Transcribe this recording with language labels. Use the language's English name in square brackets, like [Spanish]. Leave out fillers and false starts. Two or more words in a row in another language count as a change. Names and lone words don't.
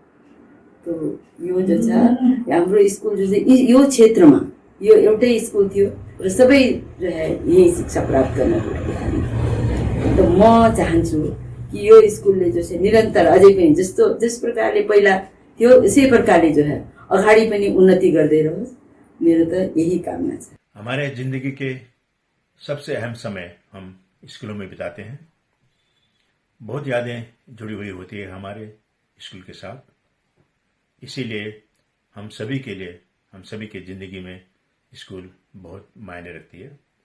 [Nepali] तो यो जो छ हाम्रो स्कुल जो चाहिँ यो क्षेत्रमा यो एउटै स्कुल थियो र सबै जो है यही शिक्षा प्राप्त गर्नको लागि आए। तो म चाहन्छु कि यो स्कुलले जो चाहिँ निरन्तर अझै पनि जस प्रकारले पहिला थियो यसै प्रकारले जो है अगाडि पनि उन्नति गर्दै रहोस्, मेरो त यही कामना छ। [Hindi] हमारे जिंदगी के सबसे अहम समय हम स्कूलों में बिताते हैं। बहुत यादें जुड़ी हुई होती है हमारे स्कूल के साथ। इसीलिए हम सभी के लिए, हम सभी की जिंदगी में स्कूल बहुत मायने रखती है।